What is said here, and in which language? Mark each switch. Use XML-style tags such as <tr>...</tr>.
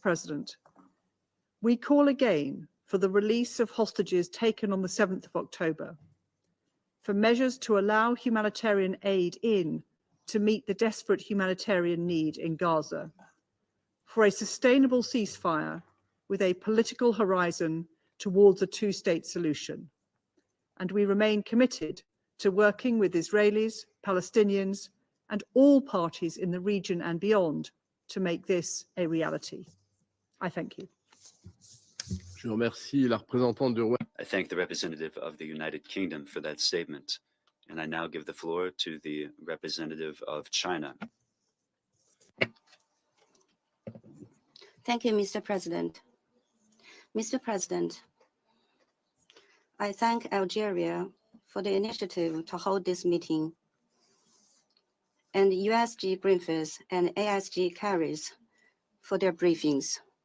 <en>President, we call again for the release of hostages taken on the 7th of October, for measures to allow humanitarian aid in to meet the desperate humanitarian need in Gaza, for a sustainable ceasefire with a political horizon towards a two-state solution. And we remain committed to working with Israelis, Palestinians, and all parties in the region and beyond to make this a reality. I thank you.</en> <fr>Je remercie la représentante du Roi.</fr> <en>I thank the representative of the United Kingdom for that statement. And I now give the floor to the representative of China. Thank you, Mr. President. Mr. President, I thank Algeria for the initiative to hold this meeting, and USG Griffiths and ASG Carries for their briefings.</en>